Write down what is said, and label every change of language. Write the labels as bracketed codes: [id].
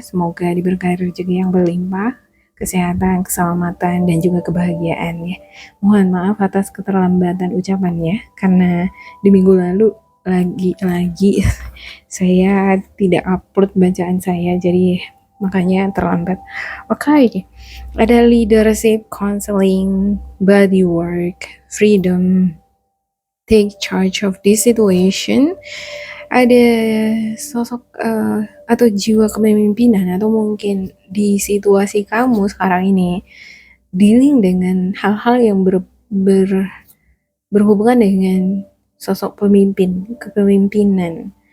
[id] Semoga diberkahi rezeki yang berlimpah, kesehatan, keselamatan, dan juga kebahagiaan ya. Mohon maaf atas keterlambatan ucapannya, karena di minggu lalu lagi-lagi saya tidak upload bacaan saya, jadi makanya terlambat. [en] Oke, ada leadership, counseling, body work, freedom, take charge of this situation. [id] Ada sosok atau jiwa kepemimpinan, atau mungkin di situasi kamu sekarang ini dealing dengan hal-hal yang berhubungan dengan sosok pemimpin, kepemimpinan.